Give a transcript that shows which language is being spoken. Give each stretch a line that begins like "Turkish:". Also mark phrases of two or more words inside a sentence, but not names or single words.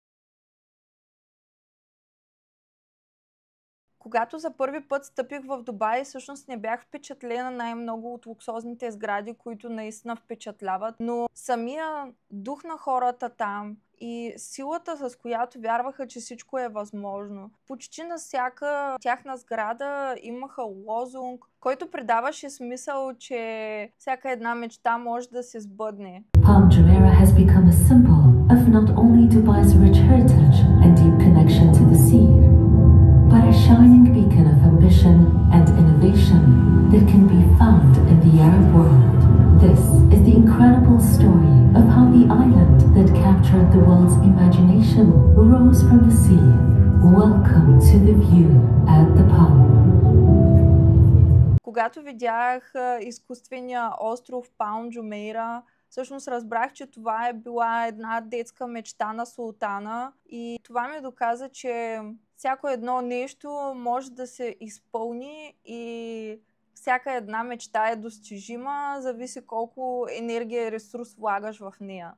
Bulgarian: Когато за първи път стъпих в Дубай, всъщност не бях впечатлена най-много от луксозните сгради, които наистина впечатляват, но самия дух на хората там и силата, с която вярваха, че всичко е възможно. Почти на всяка тяхна сграда имаха лозунг, който придаваше смисъл, че всяка една мечта може да се сбъдне.
English: Palm Jumeirah has become a symbol of not only Dubai's rich heritage and deep connection to the sea, but a shining beacon of ambition and innovation that can be found in the Arab world. This is the incredible story of how the island that captured the world's imagination rose from the sea. Welcome to the view at the Palm.
Bulgarian: Когато видях изкуствения остров Палм Джумейра, всъщност разбрах, че това е била една детска мечта на султана и това ми доказа, че всяко едно нещо може да се изпълни и всяка една мечта е достижима, зависи колко енергия и ресурс влагаш в нея.